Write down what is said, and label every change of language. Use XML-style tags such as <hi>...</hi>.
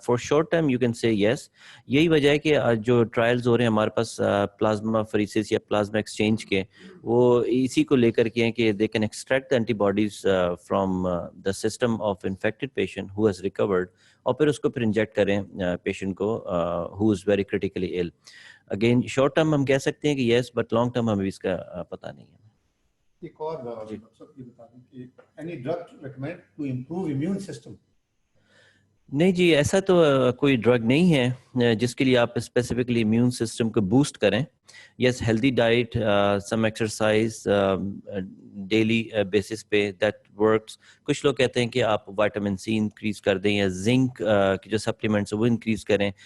<en>For short term you can say yes.</en> <ur>یہی وجہ ہے کہ جو ٹرائلز ہو رہے ہیں ہمارے پاس پلازما فریسس یا پلازما ایکسچینج کے, وہ اسی کو لے کر کے ہیں کہ</ur> <en>they can extract the antibodies from the system of infected patient who has recovered,</en> <ur>اور پھر اس کو پھر انجیکٹ کریں پیشنٹ کو</ur> <en>Who is very critically ill.</en> <ur>Again short term ہم کہہ سکتے ہیں کہ یس, بٹ لانگ ٹرم ہمیں اس کا پتہ نہیں ہے. ایک اور یہ بتا دیں کہ</ur> <en>any drug recommend to improve immune system?</en> <ur>نہیں جی, ایسا تو کوئی ڈرگ نہیں ہے جس کے لیے آپ اسپیسیفکلی امیون سسٹم کو بوسٹ کریں.</ur> <en>Yes, healthy diet, some exercise daily basis پہ, that works.</en> <ur>کچھ لوگ کہتے ہیں کہ آپ وائٹامن سی انکریز کر دیں یا زنک کی جو سپلیمنٹس وہ انکریز کریں.</ur>